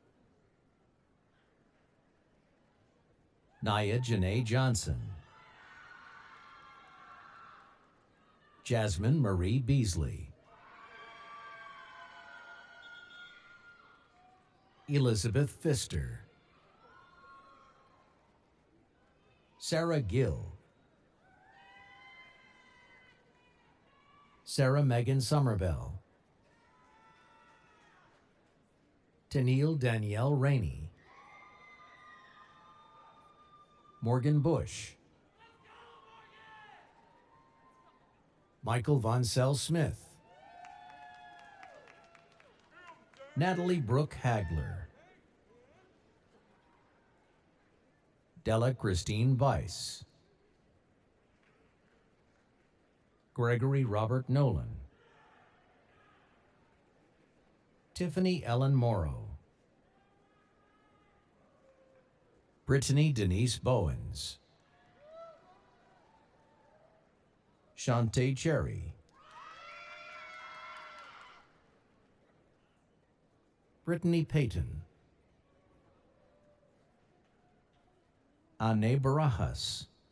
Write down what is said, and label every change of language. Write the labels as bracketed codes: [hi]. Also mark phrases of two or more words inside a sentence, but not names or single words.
[en] Naya Janae Johnson, Jasmine Marie Beasley, Elizabeth Pfister, Sarah Gill, Sarah Megan Somerville, Tennille Danielle Rainey, Morgan Bush, Michael Von Sell Smith, Natalie Brooke Hagler, Della Christine Weiss, Gregory Robert Nolan, Tiffany Ellen Morrow, Brittany Denise Bowens, Shantae Cherry, Brittany Payton, Ane Barajas,